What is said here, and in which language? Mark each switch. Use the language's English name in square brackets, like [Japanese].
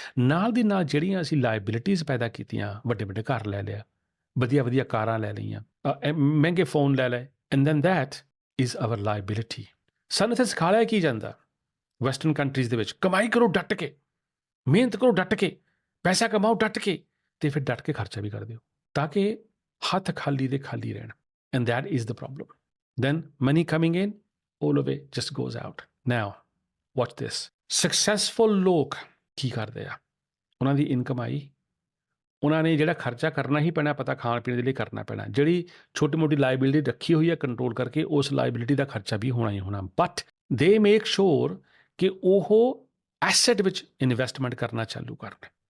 [Punjabi] ਨਾਲ ਦੀ ਨਾਲ ਜਿਹੜੀਆਂ ਅਸੀਂ ਲਾਇਬਿਲਿਟੀਜ਼ ਪੈਦਾ ਕੀਤੀਆਂ, ਵੱਡੇ ਵੱਡੇ ਘਰ ਲੈ ਲਿਆ, ਵਧੀਆ ਵਧੀਆ ਕਾਰਾਂ ਲੈ ਲਈਆਂ, ਮਹਿੰਗੇ ਫੋਨ ਲੈ ਲਏ, [English] And then that is our liability. [Punjabi] ਸਾਨੂੰ ਇੱਥੇ ਸਿਖਾਇਆ ਕੀ ਜਾਂਦਾ ਵੈਸਟਰਨ ਕੰਟਰੀਜ਼ ਦੇ ਵਿੱਚ, ਕਮਾਈ ਕਰੋ ਡੱਟ ਕੇ, ਮਿਹਨਤ ਕਰੋ ਡੱਟ ਕੇ, ਪੈਸਾ ਕਮਾਓ ਡੱਟ ਕੇ, ਅਤੇ ਫਿਰ ਡੱਟ ਕੇ ਖਰਚਾ ਵੀ ਕਰ ਦਿਓ ਤਾਂ ਕਿ ਹੱਥ ਖਾਲੀ ਦੇ ਖਾਲੀ ਰਹਿਣ। [English] And that is the problem. Then money coming in, all of it just goes out. Now, watch this. [Punjabi] Successful ਲੋਕ ਕੀ ਕਰਦੇ ਆ? ਉਹਨਾਂ ਦੀ ਇਨਕਮ ਆਈ, ਉਹਨਾਂ ਨੇ ਜਿਹੜਾ ਖਰਚਾ ਕਰਨਾ ਹੀ ਪੈਣਾ, ਪਤਾ ਖਾਣ ਪੀਣ ਦੇ ਲਈ ਕਰਨਾ ਪੈਣਾ, ਜਿਹੜੀ ਛੋਟੀ ਮੋਟੀ ਲਾਇਬਿਲਿਟੀ ਰੱਖੀ ਹੋਈ ਹੈ ਕੰਟਰੋਲ ਕਰਕੇ, ਉਸ ਲਾਇਬਿਲਿਟੀ ਦਾ ਖਰਚਾ ਵੀ ਹੋਣਾ ਹੀ ਹੋਣਾ। [English] but they make sure [Punjabi] ਕਿ ਉਹ ਐਸੈਟ ਵਿੱਚ ਇਨਵੈਸਟਮੈਂਟ ਕਰਨਾ ਚਾਲੂ ਕਰਨ।